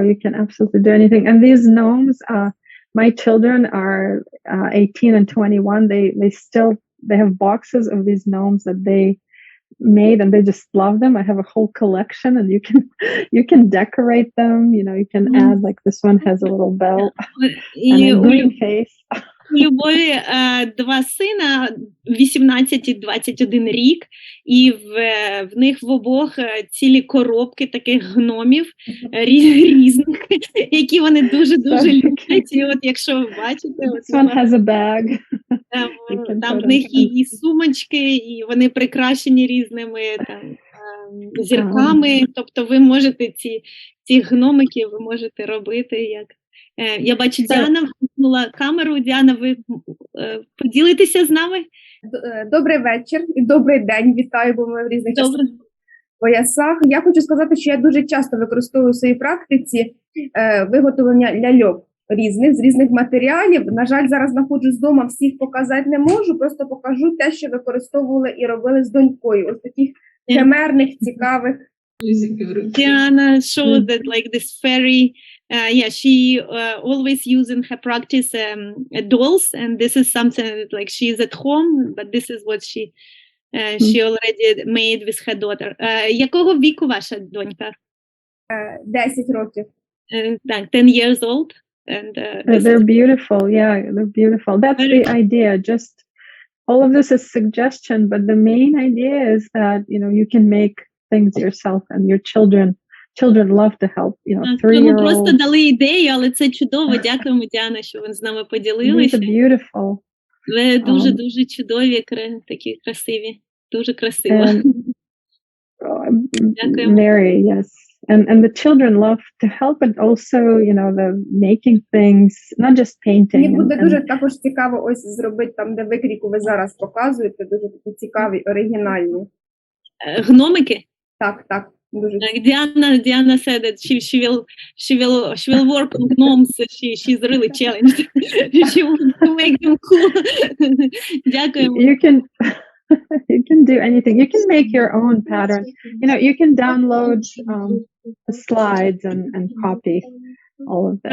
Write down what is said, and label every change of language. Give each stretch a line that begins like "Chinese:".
English: You can absolutely do anything. And these gnomes, my children are 18 and 21. They have boxes of these gnomes that made, and they just love them. I have a whole collection, and you can decorate them. You know, you can add, like, this one has a little bell and a green face.
Ukrainian: У Любові два сина, 18 і 21 рік, і в них в обох цілі коробки таких гномів різних, які вони дуже-дуже люблять. І от якщо ви бачите,
English: This one has a bag.
Ukrainian: Там в них і сумочки, і вони прикрашені різними там зірками. Тобто ви можете ці гномики ви можете робити як. Я бачу, Діана вимкнула камеру. Діана, ви поділитеся з нами? Добрий вечір і добрий день. Вітаю, бо ми в різних поясах. Я хочу сказати, що я дуже часто використовую в своїй практиці виготовлення ляльок з різних матеріалів. На жаль, зараз знаходжусь вдома, всіх показати не можу, просто покажу те, що використовували і робили з донькою. Ось таких химерних, цікавих.
English: Diana showed that, like, this fairy, she always uses in her practice dolls, and this is something that, like, she is at home, but this is what she already made with her daughter.
Ukrainian: Якого віку ваша донька? 10 років. Так,
English: 10 years old. And they're beautiful. Yeah, they're beautiful. That's the idea. Just all of this is suggestion, but the main idea is that, you know, you can make things yourself, and your children love to help, you know, 3-year-olds.
Ukrainian: Ми просто дали ідею, але це чудово. Дякуємо, Діана, що ви з нами поділилися.
English: These are beautiful.
Ukrainian: Ви дуже чудові, такі красиві. Дуже красиво. Дякуємо.
English: Very, yes. And the children love to help, but also, you know, the making things, not just painting.
Ukrainian: Мені буде дуже також цікаво ось зробити там, де викрійку ви зараз показуєте, дуже такі цікаві, оригінальні. Гномики? Так, дуже.
English: Diana said that she will work on gnomes. She's really challenged. She wants to make them cool.
Ukrainian: Дякуємо.
English: You can do anything. You can make your own pattern. You know, you can download the slides and copy all of this.